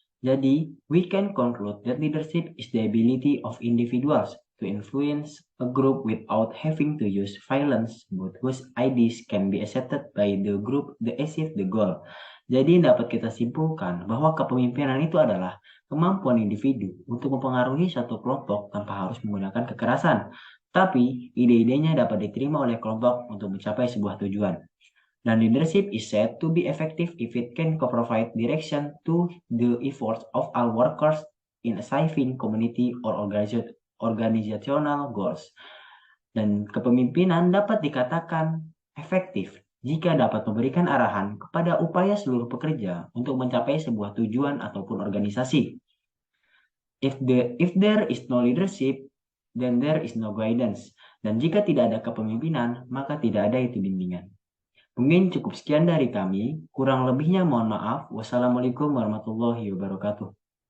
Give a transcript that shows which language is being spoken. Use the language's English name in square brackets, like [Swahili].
[Indonesian] Jadi, [English] we can conclude that leadership is the ability of individuals to influence a group without having to use violence, but whose ideas can be accepted by the group to achieve the goal. [Indonesian] Jadi dapat kita simpulkan bahwa kepemimpinan itu adalah kemampuan individu untuk mempengaruhi suatu kelompok tanpa harus menggunakan kekerasan. Tapi ide-idenya dapat diterima oleh kelompok untuk mencapai sebuah tujuan. Dan [English] leadership is said to be effective if it can provide direction to the efforts of all workers in achieving community or organizational goals. [Indonesian] Dan kepemimpinan dapat dikatakan efektif jika dapat memberikan arahan kepada upaya seluruh pekerja untuk mencapai sebuah tujuan ataupun organisasi. [English] If there is no leadership, then there is no guidance. [Indonesian] Dan jika tidak ada kepemimpinan, maka tidak ada itu bimbingan. Mungkin cukup sekian dari kami. Kurang lebihnya mohon maaf. Wassalamualaikum warahmatullahi wabarakatuh.